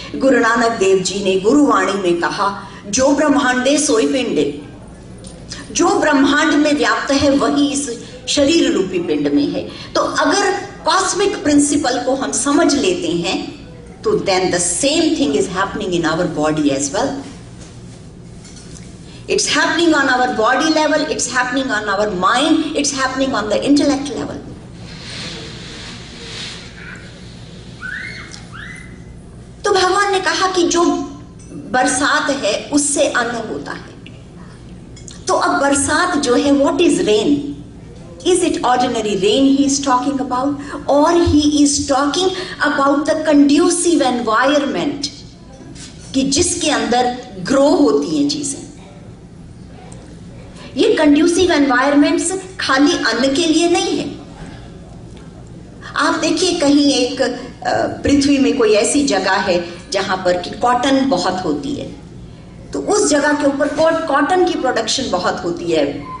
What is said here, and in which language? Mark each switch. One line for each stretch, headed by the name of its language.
Hindi: गुरु नानक देव जी ने गुरुवाणी में कहा, जो ब्रह्मांडे सोई पिंडे, जो ब्रह्मांड में व्याप्त है वही इस शरीर रूपी पिंड में है। तो अगर कॉस्मिक प्रिंसिपल को हम समझ लेते हैं
English: तो then the same thing is happening in our body as well. It's happening on our body level, it's happening on our mind, it's happening on the intellect level.
Hindi: कहा कि जो बरसात है उससे अन्न होता है। तो अब बरसात जो है,
English: What is rain? Is it ordinary rain he is talking about, or he is talking about the conducive environment
Hindi: कि जिसके अंदर ग्रो होती हैं चीजें? ये कंड्यूसिव एनवायरमेंट्स खाली अन्न के लिए नहीं है। आप देखिए कहीं एक पृथ्वी में कोई ऐसी जगह है जहां पर कि कॉटन बहुत होती है, तो उस जगह के ऊपर कॉटन की प्रोडक्शन बहुत होती है।